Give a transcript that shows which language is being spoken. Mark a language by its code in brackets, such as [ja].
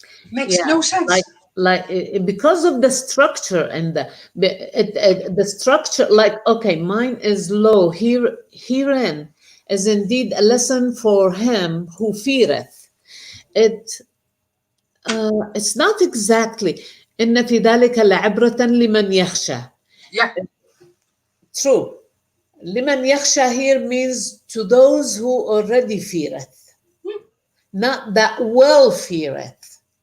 [en] Makes no sense. Because of the structure and the structure, like, okay, mine is low. Herein is indeed a lesson for him who feareth. It's not exactly [ar] إن في ذلك لعبرة لمن يخشى. [en] Yeah. True. [ar] لمن يخشى [en] here means to those who already feareth, not that will feareth.